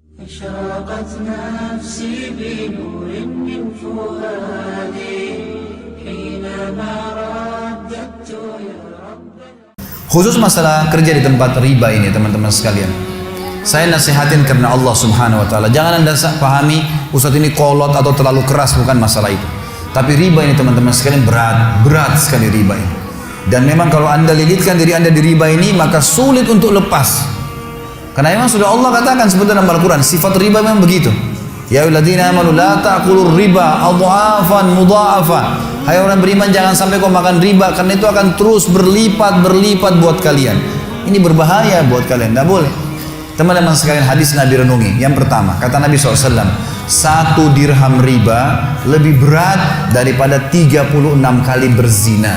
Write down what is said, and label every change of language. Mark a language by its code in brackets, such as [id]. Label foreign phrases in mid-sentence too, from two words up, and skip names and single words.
[ar] أشرقت نفسي بنور من فؤادي حينما رددت يا رب. [id] Khusus masalah kerja di tempat riba ini teman-teman sekalian, saya nasihatin karena Allah [ar] سبحانه وتعالى. [id] Jangan anda pahami Ustadz ini kolot atau terlalu keras, bukan masalah itu. Tapi riba ini teman-teman sekalian berat sekali riba ini. Dan memang kalau anda lilitkan diri anda di riba ini, maka sulit untuk lepas. Karena memang sudah Allah katakan sebetulnya dalam Al-Quran, sifat riba memang begitu. [ar] يا أيها الذين آمنوا لا تأكلوا الربا أضعافا مضاعفة. [id] Hai orang beriman, jangan sampai kau makan riba, karena itu akan terus berlipat buat kalian. Ini berbahaya buat kalian, tidak boleh. Teman-teman sekalian, hadis Nabi renungi. Yang pertama, kata Nabi SAW, 1 dirham riba lebih berat daripada 36 kali berzina.